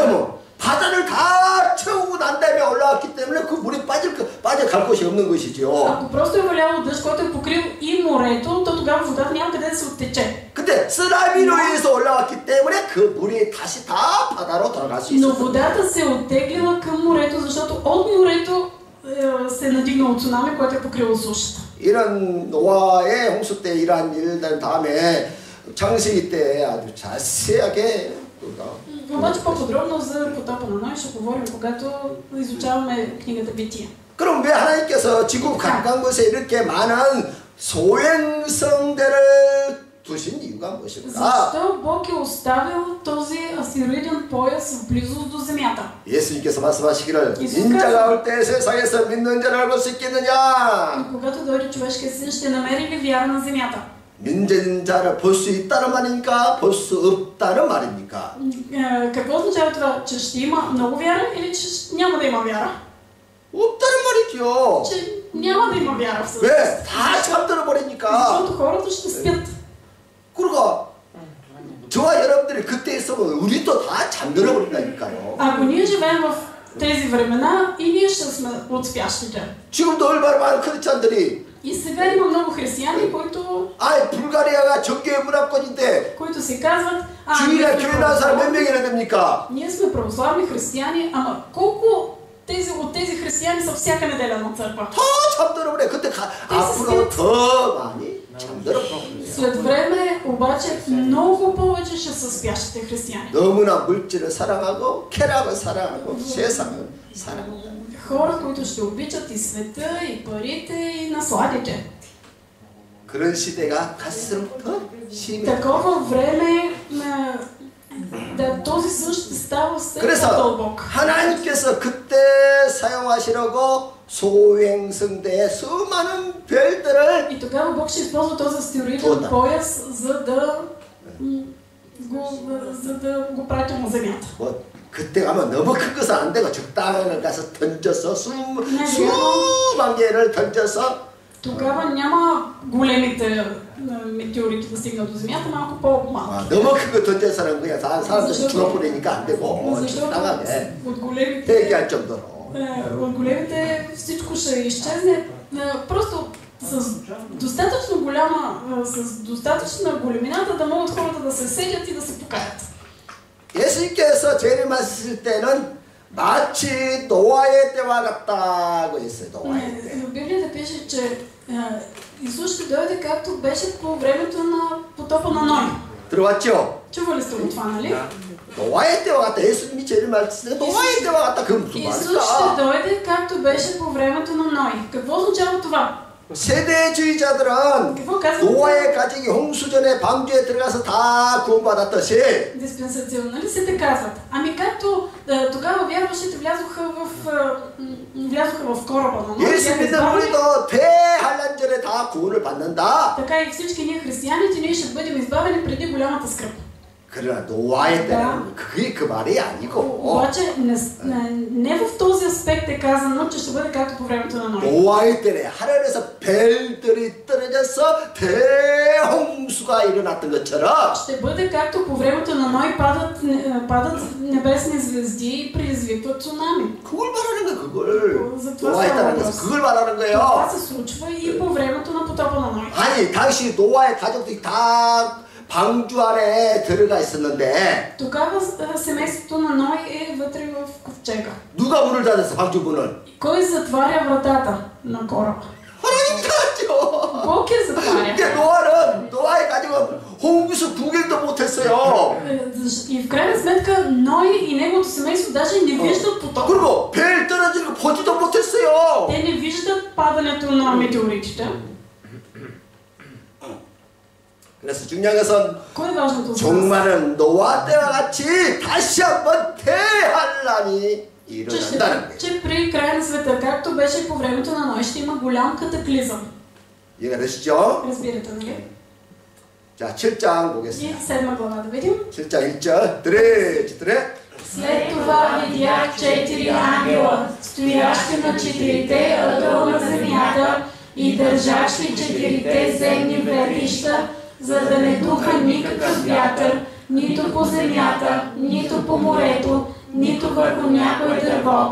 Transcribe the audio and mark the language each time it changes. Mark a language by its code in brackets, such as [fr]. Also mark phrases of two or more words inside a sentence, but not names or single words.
[ko] 왜냐면 바다를 다 채우고 난 다음에 올라왔기 때문에 그 물이 빠져갈 곳이 없는 것이죠. [bg] Ако просто е валяло дъжд, който е покрил и морето, то тогава водата няма къде да се оттече. [ko] 근데 쓰나미로 인해서 올라왔기 때문에 그 물이 다시 다 바다로 돌아갈 수 [bg] Но [ko] 있어요. [bg] водата се е оттеглила към морето, защото от морето се е надигнало цунами, което е покрило сушата. [ko] 이런 노아의 홍수 때 이러한 일들 다음에 창세기 때 아주 자세하게 [bg] Обаче по-подробно за потопа на Ной ще говорим, когато изучаваме книгата Бития. [ko] 그럼 왜 하나님께서 지구 각각 곳에 이렇게 많은 소행성들을 두신 이유가 무엇일까? [bg] Защо Бог е оставил този астероиден пояс в близост до Земята? [ko] 예수님께서 말씀하시기를 인자가 올 때 세상에서 믿는 자를 볼 수 있겠느냐? [bg] Когато дойде човешкият син, ще намери ли вяра на Земята? [ko] 믿는 자를 볼 수 있다는 말입니까? 볼 수 없다는 말입니까? [bg] Какво означава това? Че ще има много вяра или че няма да има вяра? [ko] 없다는 말이죠. [bg] Че няма да има вяра всъщност. [ko] 왜? 다 잠들어 버리니까. [bg] Защото хората ще спят. [ko] 그러니까 저와 여러분들이 그때 있으면 우리도 다 잠들어 버린다니까요. [bg] Ако ние живеем в тези времена, и ние ще сме от спящите. [ko] 지금도 얼마나 많은 크리스찬들이 [bg] И сега има много християни, които [ko] 불가리아가 정교의 문화권인데 [bg] си казват, [ko] 주일에 교회 나온 사람 몇 명이나 됩니까? [bg] ние сме православни християни, ама колко от тези християни са всяка неделя на църква? [ko] 더 잠들어 버려. 그때 앞으로 더 많이 잠들어 버려. [bg] След време обаче много повече ще са спящите християни. [ko] 너무나 물질을 사랑하고 쾌락을 사랑하고 세상을 사랑하고 [bg] Хора, които ще обичат и света, и парите, и насладите. [ko] 그런 시대가 갈수록 더 심해. [bg] Такова време този съд ще става все [ko] 그래서 [bg] по-дълбок. [ko] 하나님께서 그때 사용하시려고 소행성대의 수많은 별들을 [bg] И тогава Бог ще използва този астероиден пояс, за да го прати на Земята. [ko] 그때 가면 너무 큰 것은 안 되고 적당한 걸 가서 던져서 수만 개를 던져서 [bg] Тогава няма големите метеорити да стигнат до Земята, малко по-малко. [ko] 너무 큰 거 던져서는 그냥 사람들이 죽어버리니까 안 되고 적당하게 대기할 정도로. [bg] От големите всичко ще изчезне. Просто с достатъчна големината да могат хората да се седят и да се покаят. [ko] 예수님께서 죄를 마셨을 때는 마치 노아의 때와 같다고 했어요. 노아의 때. [bg] В Библията пише, че Исус ще дойде както беше по времето на потопа на Ной. [ko] 들어봤죠? [bg] Чували сте го това, нали? [ko] 노아의 때와 같다. 예수님이 죄를 마셨을 때 노아의 때와 같다. 그 무슨 [bg] Исус ще [ko] 말일까? [bg] дойде както беше по времето на Ной. Какво означава това? [ko] 세대주의자들은 [bg] Какво казват? [ko] 노아의 가정이 홍수전에 방주에 들어가서 다 구원받았듯이 [bg] Диспенсационалистите казват, ами както тогава вярващите влязоха в кораба на Ной, [ko] 예수 믿는 우리도 대한란전에 다 구원을 받는다. [bg] така и всички ние християните, ние ще бъдем избавени преди голямата скръб. [ko] 그러나 노아의 때는 그게 그 말이 아니고. [bg] Обаче не в този аспект е казано, че ще бъде както по времето на Ной. [ko] 노아의 때에 하늘에서 별들이 떨어져서 대홍수가 일어났던 것처럼 [bg] Ще бъде както по времето на Ной падат небесни звезди и предизвикват цунами. [ko] 그걸 말하는 거야, 그걸. [bg] За това [ko] 노아의 [bg] става [ko] 때라는 [bg] въпрос. [ko] 것은 그걸 말하는 [bg] Това [ko] 거예요. [bg] се случва и по времето на потопа на Ной. [ko] 아니, 당시 노아의 가족들이 다 방주 안에 들어가 있었는데 [bg] Тогава семейството на Ной е вътре в ковчега. [ko] 누가 문을 닫았어, 방주 문을? [bg] Кой затваря вратата на кораба? [ko] 하나님 닫았죠. [bg] Бог я затваря. [ko] 근데 노아의 가족은 홍수 구경도 못했어요. [bg] И в крайна сметка Ной и неговото семейство даже не виждат потока. [ko] 그리고 별 떨어지는 거 보지도 못했어요. [bg] Те не виждат падането на метеоритите. [ko] 그래서 중요한 것은 [bg] Кое е важното за нас? [ko] 종말은 노아 때와 같이 다시 한번 대환란이 일어난다는 거예요. [bg] Че при края на света, както беше по времето на Ной, ще има голям катаклизъм. [ko] 이해가 되시죠? [bg] Разбирате, нали? [ko] 자, 7장 [bg] И [ko] 보겠습니다. [bg] 7 глава да видим. [ko] 7장 1절. 드레. [bg] След това видях 4 ангела, стоящи на 4-те ъгъла на земята и държащи 4-те земни ветрища, за да не духа никакъв вятър, нито по земята, нито по морето, нито върху някое дърво.